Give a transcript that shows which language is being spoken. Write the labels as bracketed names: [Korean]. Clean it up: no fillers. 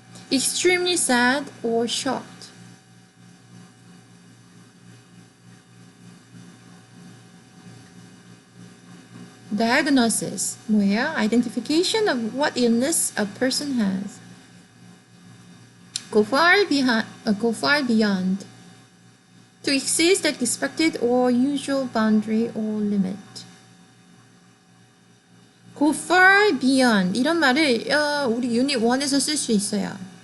[English] Extremely sad or shocked. [Korean] Diagnosis 뭐예요? [English] Identification of what illness a person has. Go far beyond. to exceed the expected or usual boundary or limit. Go far beyond [Korean] 이런 말을 우리 유닛 1에서 쓸 수 있어요.